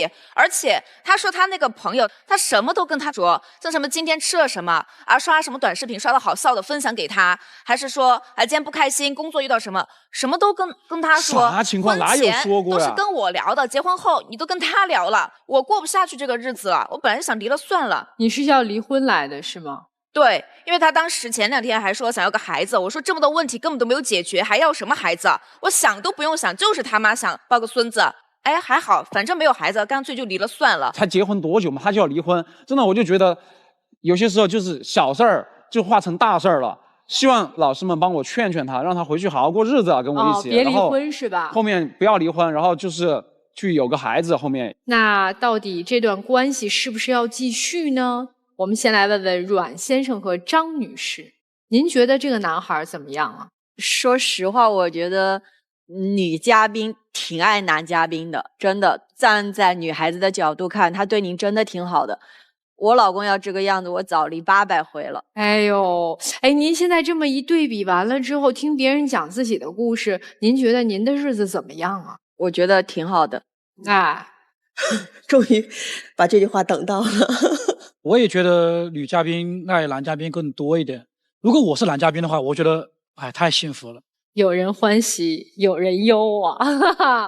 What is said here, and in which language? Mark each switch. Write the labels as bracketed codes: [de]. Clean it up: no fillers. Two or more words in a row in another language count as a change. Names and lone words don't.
[zh] 而且他說他那個朋友，他什麼都跟他說，像什麼今天吃了什麼啊，刷什麼短視頻刷的好笑的分享給他，還是說今天不開心，工作遇到什麼，什麼都跟他說。啥情況？哪有說過呀？都是跟我聊的，結婚後你都跟他聊了，我過不下去這個日子了，我本來想離了算了。你是要離婚來的是嗎？對，因為他當時前2天還說想要個孩子，我說這麼多問題根本都沒有解決，還要什麼孩子？我想都不用想，就是他媽想抱個孫子。哎，還好，反正沒有孩子，乾脆就離了算了。才結婚多久嘛，他就要離婚，真的我就覺得有些時候就是小事兒就化成大事兒了。希望老師們幫我勸勸他，讓他回去好好過日子啊，跟我一起。別離婚是吧？後面不要離婚，然後就是去有個孩子。後面那到底這段關係是不是要繼續呢？我們先來問問阮先生和張女士，您覺得這個男孩怎麼樣啊？說實話，我覺得女嘉賓挺愛男嘉賓的，真的。站在女孩子的角度看，他對您真的挺好的。我老公要這個樣子，我早離800回了。哎呦，哎，您現在這麼一對比完了之後，聽別人講自己的故事，您覺得您的日子怎麼樣啊？我覺得挺好的。終於把這句話等到了。我也覺得女嘉賓愛男嘉賓更多一點。如果我是男嘉賓的話，我覺得太幸福了。有人歡喜，有人憂啊！